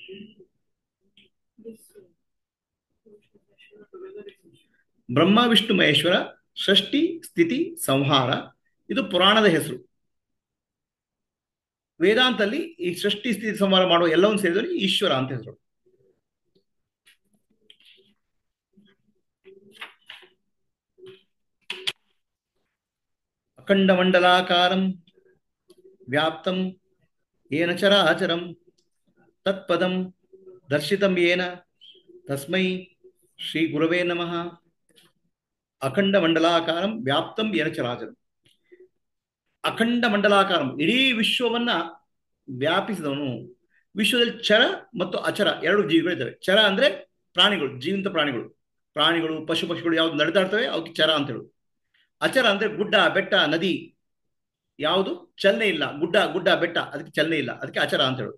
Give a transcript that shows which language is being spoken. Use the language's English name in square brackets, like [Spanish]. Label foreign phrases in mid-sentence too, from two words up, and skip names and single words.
[Kannada] ಬ್ರಹ್ಮ ವಿಷ್ಣು ಮಹೇಶ್ವರ ಸೃಷ್ಟಿ ಸ್ಥಿತಿ ಸಂಹಾರ, ಇದು ಪುರಾಣದ ಹೆಸರು. ವೇದಾಂತಲ್ಲಿ ಈ ಸೃಷ್ಟಿ ಸ್ಥಿತಿ ಸಂಹಾರ ಮಾಡುವ ಎಲ್ಲವನ್ನು ಸೇರಿದರೆ ಈಶ್ವರ ಅಂತ ಹೆಸರು. [Sanskrit] ಅಖಂಡ ಮಂಡಲಾಕಾರಂ ವ್ಯಾಪ್ತಂ ಏನ ಚರಾಚರಂ ತತ್ಪದಂ ದರ್ಶಿತಂ ಏನ ತಸ್ಮೈ ಶ್ರೀ ಗುರವೇ ನಮಃ. ಅಖಂಡ ಮಂಡಲಾಕಾರಂ ವ್ಯಾಪ್ತಂ ಏನ ಚರಾಚರಂ. ಅಖಂಡ ಮಂಡಲಾಕಾರಂ, [Kannada] ಇಡೀ ವಿಶ್ವವನ್ನ ವ್ಯಾಪಿಸಿದವನು. ವಿಶ್ವದಲ್ಲಿ ಚರ ಮತ್ತು ಅಚರ ಎರಡು ಜೀವಿಗಳಿದ್ದಾವೆ. ಚರ ಅಂದ್ರೆ ಪ್ರಾಣಿಗಳು, ಜೀವಂತ ಪ್ರಾಣಿಗಳು ಪಶುಗಳು ಯಾವ್ದು ನಡೆದಾಡ್ತವೆ ಅವಕ್ಕೆ ಚರ ಅಂತ ಹೇಳುದು. ಅಚರ ಅಂದ್ರೆ ಗುಡ್ಡ ಬೆಟ್ಟ ನದಿ ಯಾವುದು ಚಲನೆ ಇಲ್ಲ, ಗುಡ್ಡ ಗುಡ್ಡ ಬೆಟ್ಟ ಅದಕ್ಕೆ ಚಲನೆ ಇಲ್ಲ, ಅದಕ್ಕೆ ಅಚರ ಅಂತ ಹೇಳುದು.